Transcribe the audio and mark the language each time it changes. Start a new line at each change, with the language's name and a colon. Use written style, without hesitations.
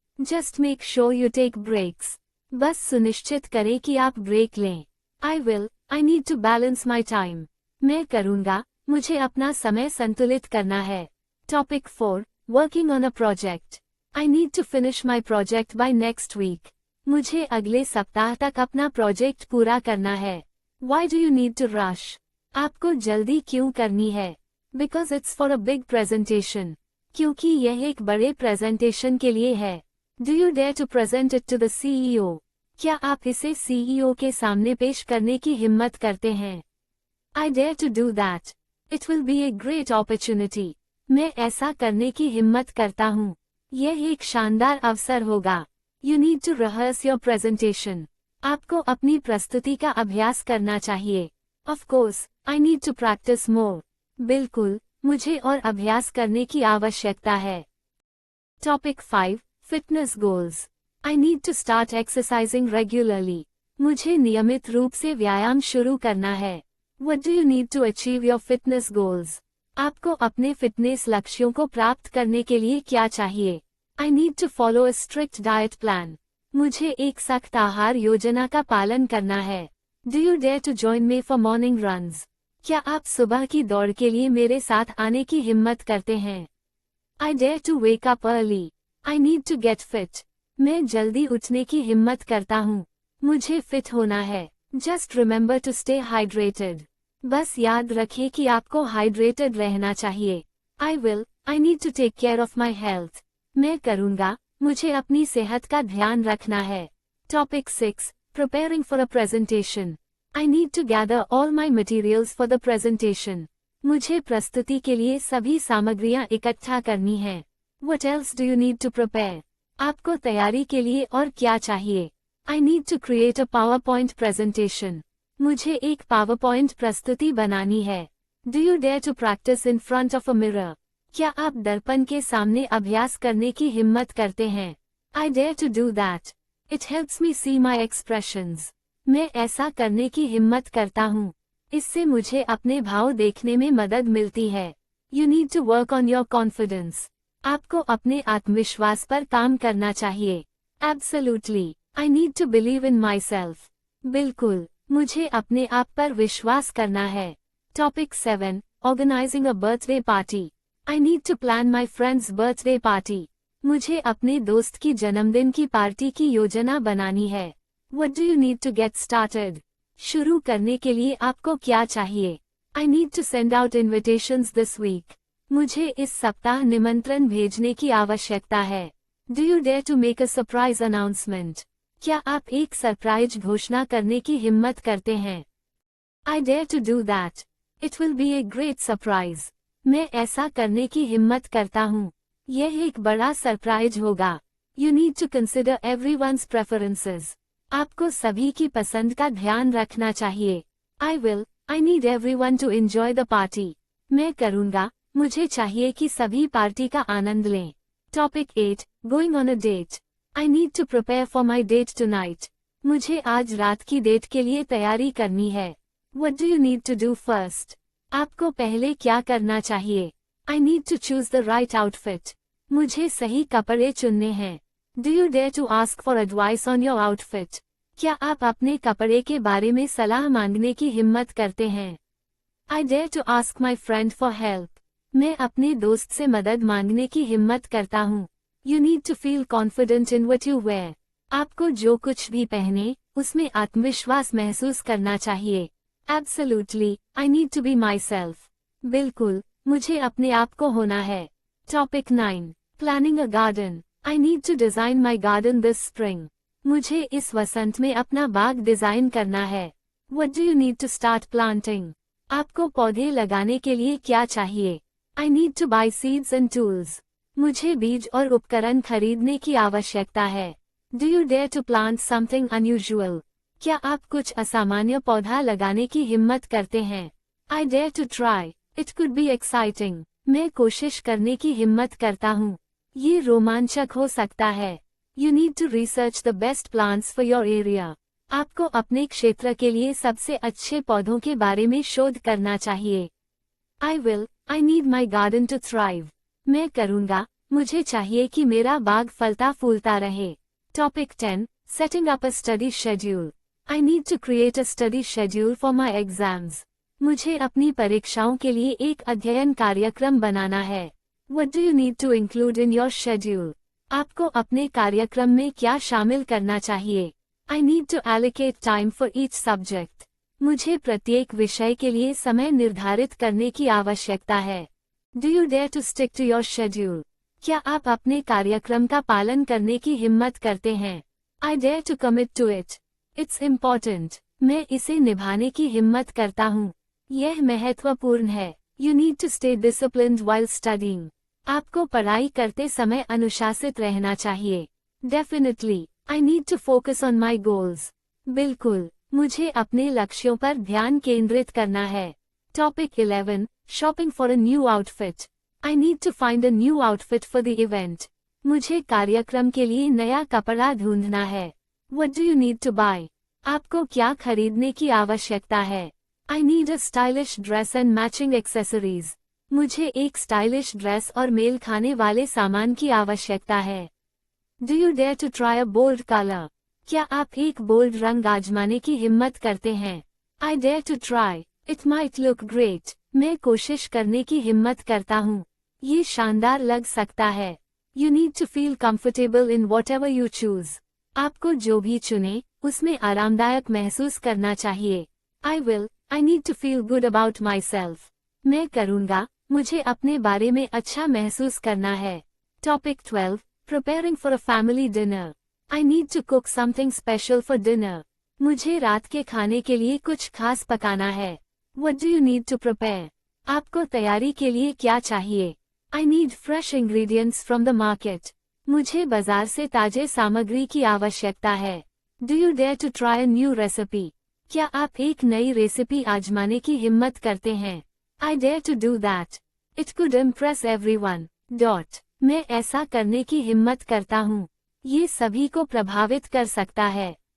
English: Just make sure you take breaks.
Hindi: बस सुनिश्चित करें कि आप ब्रेक लें.
English: I will. I need to balance my time.
Hindi: मैं करूँगा, मुझे अपना समय संतुलित करना है.
English: Topic 4, Working on a project. I need to finish my project by next week.
Hindi: मुझे अगले सप्ताह तक अपना प्रोजेक्ट पूरा करना है.
English: Why do you need to rush?
Hindi: आपको जल्दी क्यों करनी है?
English: Because it's for a big presentation.
Hindi: क्योंकि यह एक बड़े प्रेजेंटेशन के लिए है.
English: Do you dare to present it to the CEO?
Hindi: क्या आप इसे CEO के सामने पेश करने की हिम्मत करते हैं?
English: I dare to do that. It will be a great opportunity.
Hindi: मैं ऐसा करने की हिम्मत करता हूँ. यह एक शानदार अवसर होगा.
English: You need to rehearse your presentation.
Hindi: आपको अपनी प्रस्तुति का अभ्यास करना चाहिए.
English: Of course, I need to practice more.
Hindi: बिल्कुल, मुझे और अभ्यास करने की आवश्यकता है.
English: Topic 5, Fitness goals. I need to start exercising regularly.
Hindi: मुझे नियमित रूप से व्यायाम शुरू करना है.
English: What do you need to achieve your fitness goals?
Hindi: आपको अपने फिटनेस लक्ष्यों को प्राप्त करने के लिए क्या चाहिए?
English: I need to follow a strict diet plan.
Hindi: मुझे एक सख्त आहार योजना का पालन करना है.
English: Do you dare to join me for morning runs?
Hindi: क्या आप सुबह की दौड़ के लिए मेरे साथ आने की हिम्मत करते हैं?
English: I dare to wake up early. I need to get fit.
Hindi: मैं जल्दी उठने की हिम्मत करता हूँ। मुझे फिट होना है।
English: Just remember to stay hydrated.
Hindi: बस याद रखें कि आपको हाइड्रेटेड रहना चाहिए।
English: I will. I need to take care of my health.
Hindi: मैं करूँगा। मुझे अपनी सेहत का ध्यान रखना है।
English: Topic 6. Preparing for a presentation. I need to gather all my materials for the presentation.
Hindi: मुझे प्रस्तुति के लिए सभी सामग्रियां इकट्ठा करनी है।
English: What else do you need to prepare?
Hindi: आपको तैयारी के लिए और क्या चाहिए?
English: I need to create a PowerPoint presentation.
Hindi: मुझे एक PowerPoint प्रस्तुति बनानी है।
English: Do you dare to practice in front of a mirror?
Hindi: क्या आप दर्पण के सामने अभ्यास करने की हिम्मत करते हैं?
English: I dare to do that. It helps me see my expressions.
Hindi: मैं ऐसा करने की हिम्मत करता हूँ। इससे मुझे अपने भाव देखने में मदद मिलती है।
English: You need to work on your confidence.
Hindi: आपको अपने आत्मविश्वास पर काम करना चाहिए।
English: Absolutely. I need to believe in myself.
Hindi: बिल्कुल, मुझे अपने आप पर विश्वास करना है।
English: Topic 7. Organizing a birthday party. I need to plan my friend's birthday party.
Hindi: मुझे अपने दोस्त की जन्मदिन की पार्टी की योजना बनानी है।
English: What do you need to get started?
Hindi: शुरू करने के लिए आपको क्या चाहिए?
English: I need to send out invitations this week.
Hindi: मुझे इस सप्ताह निमंत्रण भेजने की आवश्यकता है।
English: Do you dare to make a surprise announcement?
Hindi: क्या आप एक सरप्राइज घोषणा करने की हिम्मत करते हैं?
English: I dare to do that. It will be a great surprise.
Hindi: मैं ऐसा करने की हिम्मत करता हूँ। यह एक बड़ा सरप्राइज होगा।
English: You need to consider everyone's preferences.
Hindi: आपको सभी की पसंद का ध्यान रखना चाहिए।
English: I will. I need everyone to enjoy the party.
Hindi: मैं करूँगा। मुझे चाहिए कि सभी पार्टी का आनंद लें।
English: Topic 8. Going on a date. I need to prepare for my date tonight.
Hindi: मुझे आज रात की डेट के लिए तैयारी करनी है।
English: What do you need to do first?
Hindi: आपको पहले क्या करना चाहिए?
English: I need to choose the right outfit.
Hindi: मुझे सही कपड़े चुनने हैं।
English: Do you dare to ask for advice on your outfit?
Hindi: क्या आप अपने कपड़े के बारे में सलाह मांगने की हिम्मत करते हैं?
English: I dare to ask my friend for help.
Hindi: मैं अपने दोस्त से मदद मांगने की हिम्मत करता हूँ।
English: You need to feel confident in what you wear.
Hindi: आपको जो कुछ भी पहने, उसमें आत्मविश्वास महसूस करना चाहिए।
English: Absolutely, I need to be myself.
Hindi: बिल्कुल, मुझे अपने आप को होना है।
English: Topic 9. Planning a garden. I need to design my garden this spring.
Hindi: मुझे इस वसंत में अपना बाग डिजाइन करना है।
English: What do you need to start planting?
Hindi: आपको पौधे लगाने के लिए क्या चाहिए?
English: I need to buy seeds and tools.
Hindi: मुझे बीज और उपकरण खरीदने की आवश्यकता है।
English: Do you dare to plant something unusual?
Hindi: क्या आप कुछ असामान्य पौधा लगाने की हिम्मत करते हैं?
English: I dare to try. It could be exciting.
Hindi: मैं कोशिश करने की हिम्मत करता हूँ। ये रोमांचक हो सकता है।
English: You need to research the best plants for your area.
Hindi: आपको अपने क्षेत्र के लिए सबसे अच्छे पौधों के बारे में शोध करना चाहिए।
English: I will. I need my garden to thrive.
Hindi: मैं करूँगा। मुझे चाहिए कि मेरा बाग फलता फूलता रहे।
English: Topic 10. Setting up a study schedule. I need to create a study schedule for my exams.
Hindi: मुझे अपनी परीक्षाओं के लिए एक अध्ययन कार्यक्रम बनाना है।
English: What do you need to include in your schedule?
Hindi: आपको अपने कार्यक्रम में क्या शामिल करना चाहिए?
English: I need to allocate time for each subject.
Hindi: मुझे प्रत्येक विषय के लिए समय निर्धारित करने की आवश्यकता है।
English: Do you dare to stick to your schedule?
Hindi: क्या आप अपने कार्यक्रम का पालन करने की हिम्मत करते हैं?
English: I dare to commit to it. It's important.
Hindi: मैं इसे निभाने की हिम्मत करता हूँ। यह महत्वपूर्ण है।
English: You need to stay disciplined while studying.
Hindi: आपको पढ़ाई करते समय अनुशासित रहना चाहिए।
English: Definitely. I need to focus on my goals.
Hindi: बिल्कुल, मुझे अपने लक्ष्यों पर ध्यान केंद्रित करना है।
English: Topic 11. Shopping for a new outfit. I need to find a new outfit for the event.
Hindi: मुझे कार्यक्रम के लिए नया कपड़ा ढूंढना है।
English: What do you need to buy?
Hindi: आपको क्या खरीदने की आवश्यकता है?
English: I need a stylish dress and matching accessories.
Hindi: मुझे एक स्टाइलिश ड्रेस और मेल खाने वाले सामान की आवश्यकता है।
English: Do you dare to try a bold color?
Hindi: क्या आप एक बोल्ड रंग आजमाने की हिम्मत करते हैं?
English: I dare to try. It might look great.
Hindi: मैं कोशिश करने की हिम्मत करता हूँ। ये शानदार लग सकता है।
English: You need to feel comfortable in whatever you choose.
Hindi: आपको जो भी चुने, उसमें आरामदायक महसूस करना चाहिए।
English: I will. I need to feel good about myself.
Hindi: मैं करूँगा, मुझे अपने बारे में अच्छा महसूस करना है।
English: Topic 12. Preparing for a family dinner. I need to cook something special for dinner.
Hindi: मुझे रात के खाने के लिए कुछ खास पकाना है।
English: What do you need to prepare?
Hindi: आपको तैयारी के लिए क्या चाहिए?
English: I need fresh ingredients from the market.
Hindi: मुझे बाजार से ताजे सामग्री की आवश्यकता है।
English: Do you dare to try a new recipe?
Hindi: क्या आप एक नई रेसिपी आजमाने की हिम्मत करते हैं?
English: I dare to do that. It could impress everyone.
Hindi: मैं ऐसा करने की हिम्मत करता हूँ। ये सभी को प्रभावित कर सकता है।